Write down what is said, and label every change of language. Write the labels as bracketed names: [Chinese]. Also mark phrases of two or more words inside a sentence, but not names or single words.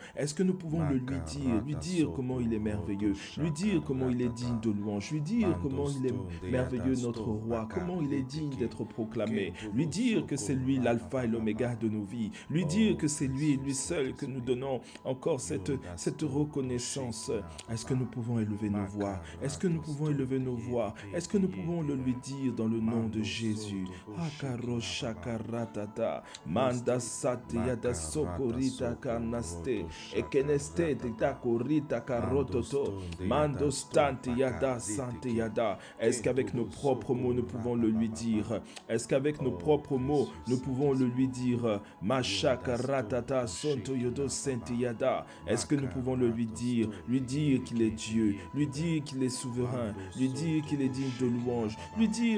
[French] Est-ce que nous pouvons le lui dire comment il est merveilleux, lui dire comment il est digne de louange, lui dire comment il est merveilleux notre roi, comment il est digne d'être proclamé, lui dire que c'est lui l'alpha et l'oméga de nos vies, lui dire que c'est lui et lui seul que nous donnons encore cette reconnaissance. Est-ce que nous pouvons élever nos voix? Est-ce que nous pouvons élever nos voix? Est-ce que nous pouvons le lui dire dans le nom de Jésus? Akaro shakaratata manda satiyada sokorita kanaste ekeneste takorita karototo mando stanti yada santi yada. Est-ce qu'avec nos propres mots nous pouvons le lui dire? Est-ce qu'avec nos propres mots nous pouvons le lui dire? Mashakaratata sonto yodo Est-ce que nous pouvons le lui dire qu'il est Dieu, lui dire qu'il est souverain, lui dire qu'il est digne de louange, lui dire